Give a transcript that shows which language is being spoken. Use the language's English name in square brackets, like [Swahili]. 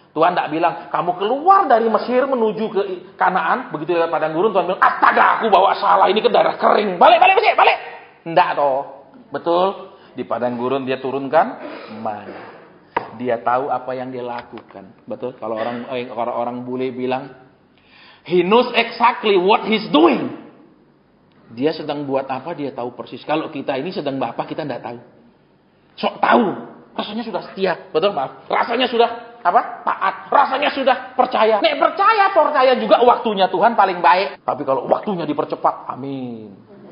[Indonesian] Tuhan tidak bilang, kamu keluar dari Mesir menuju ke Kanaan. Begitu lewat padang gurun, Tuhan bilang, astaga aku bawa salah, ini ke darah kering. Balik Mesir, balik. Tidak toh. Betul. Di padang gurun dia turunkan mana. Dia tahu apa yang dia lakukan. Betul? Kalau orang bule bilang, [English] he knows exactly what he's doing. [Indonesian] Dia sedang buat apa, dia tahu persis. Kalau kita ini sedang apa, kita tidak tahu. Sok tahu. Rasanya sudah setia. Betul, maaf. Rasanya sudah apa? Taat. Rasanya sudah percaya. Nek percaya juga waktunya Tuhan paling baik. Tapi kalau waktunya dipercepat, amin.